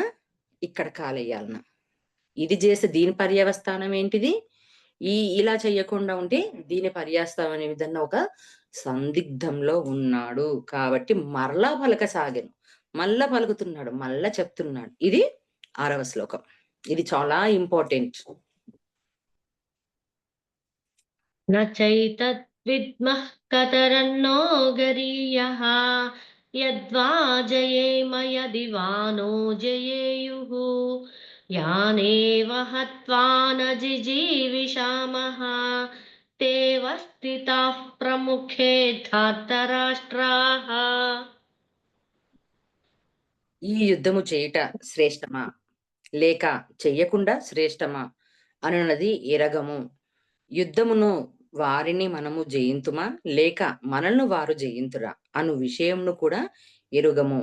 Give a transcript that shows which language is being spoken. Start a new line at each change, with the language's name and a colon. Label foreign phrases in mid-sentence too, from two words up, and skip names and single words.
Telugu: ఇక్కడ కాలేయాలనా? ఇది చేస్తే దీని పర్యవస్థానం ఏంటిది? ఇలా చేయకుండా ఉంటే దీని పర్యావస్థానం అనే విధంగా ఒక సందిగ్ధంలో ఉన్నాడు. కాబట్టి మరలా పలకసాగాను. మళ్ళా పలుకుతున్నాడు. మళ్ళా చెప్తున్నాడు. ఇది 6వ శ్లోకం. ఇది చాలా ఇంపార్టెంట్.
Sanskrit: न चैतद्विद्मः कतरन्नो गरीयः यद्वा जयेम यदि वा नो जयेयुः यानेव हत्वा न जिजीविषामः तेव स्थिताः प्रमुखे धार्तराष्ट्राः
Telugu: ఈ యుద్ధము చేయుట శ్రేష్టమా? లేక చెయ్యకుండా శ్రేష్టమా? అనునది ఎరగము. యుద్ధమును వారిని మనము జయింతుమా? లేక మనలను వారు జయింతురా? అను విషయంను కూడా ఎరుగము.